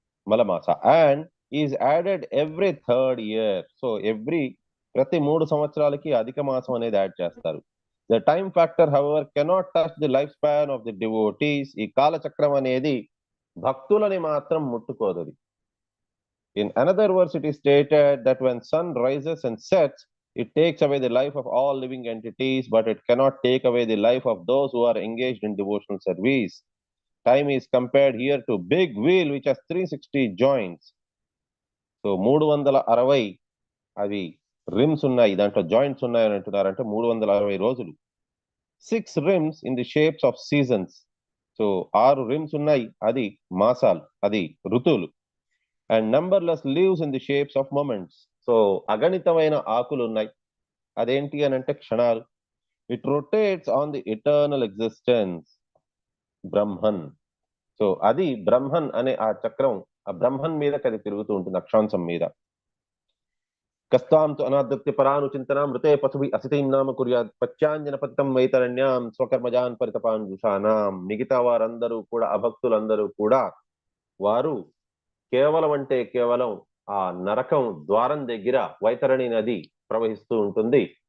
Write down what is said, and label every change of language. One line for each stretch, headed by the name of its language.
English: Malamasa and is added every third year.
Telugu: So ప్రతి 3 సంవత్సరాలకి అధిక మాసం అనేది యాడ్ చేస్తారు.
English: The time factor however cannot touch the lifespan of the devotees.
Telugu: ఈ కాలచక్రం అనేది భక్తులని మాత్రం ముట్టుకోదు.
English: In another verse it is stated that when sun rises and sets, it takes away the life of all living entities, but it cannot take away the life of those who are engaged in devotional service. Time is compared here to big wheel which has 360 joints.
Telugu: So 360 అవి RIMS ఉన్నాయి, దాంట్లో joints ఉన్నాయని అంటున్నారంటే 360 రోజులు.
English: 6 rims in the shapes of seasons.
Telugu: So 6 rims ఉన్నాయి, అది మాసాలు, అది ఋతువులు.
English: And numberless leaves in the shapes of moments.
Telugu: So అగణితమైన ఆకులు ఉన్నాయి, అదేంటి అని అంటే క్షణాలు.
English: It rotates on the eternal existence, Brahman.
Telugu: So అది బ్రహ్మన్ అనే ఆ చక్రం, ఆ బ్రహ్మన్ మీద అది తిరుగుతూ ఉంటుంది, అక్షాంశం మీద.
Sanskrit: కస్తాం తు అనాదత్య పరాను చింతన మృతే పశుభి అసితీం నామ కుర్యాత్ పచ్చాంజన పతితం వైతరణ్యాం స్వకర్మజాన్ పరితపాన్ జుషానాం.
Telugu: మిగతా వారందరూ కూడా, అభక్తులందరూ కూడా, వారు కేవలం అంటే కేవలం ఆ నరకం ద్వారం దగ్గర వైతరణి నది ప్రవహిస్తూ ఉంటుంది.